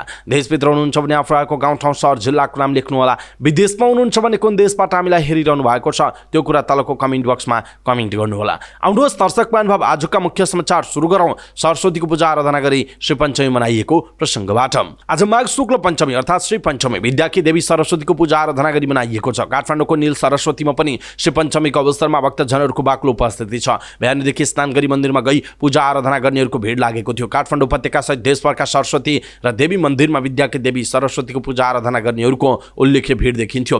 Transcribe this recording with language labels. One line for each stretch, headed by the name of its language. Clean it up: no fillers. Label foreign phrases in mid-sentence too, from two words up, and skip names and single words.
Nepali: देशभित्र हुनुहुन्छ भने आफू आएको गाउँठाउँ सहर जिल्लाको नाम लेख्नुहोला। विदेशमा हुनुहुन्छ भने कुन देशबाट हामीलाई हेरिरहनु भएको छ त्यो कुरा तलको कमेन्ट बक्समा कमेन्ट गर्नुहोला। आउनुहोस् दर्शक महानुभाव आजका मुख्य समाचार सुरु गरौँ। सरस्वतीको पूजा आराधना गरी श्री पञ्चमी मनाइएको प्रसङ्गबाट। आज माघ शुक्ल पञ्चमी अर्थात् श्री पञ्चमी विद्याकी देवी सरस्वतीको पूजा आराधना गरी मनाइएको छ। काठमाडौँको नील सरस्वतीमा पनि श्री पञ्चमीको अवसरमा भक्तजनहरूको बाक्लो उपस्थिति छ। बिहानदेखि स्नान गरी मन्दिरमा गई पूजा आराधना गर्नेहरूको भिड लागेको थियो। काठमाडौँ उपत्यका सहित देशभरका सरस्वती र देवी मन्दिरमा विद्याकी देवी सरस्वतीको पूजा आराधना गर्नेहरूको उल्लेख्य भिड देखिन्थ्यो।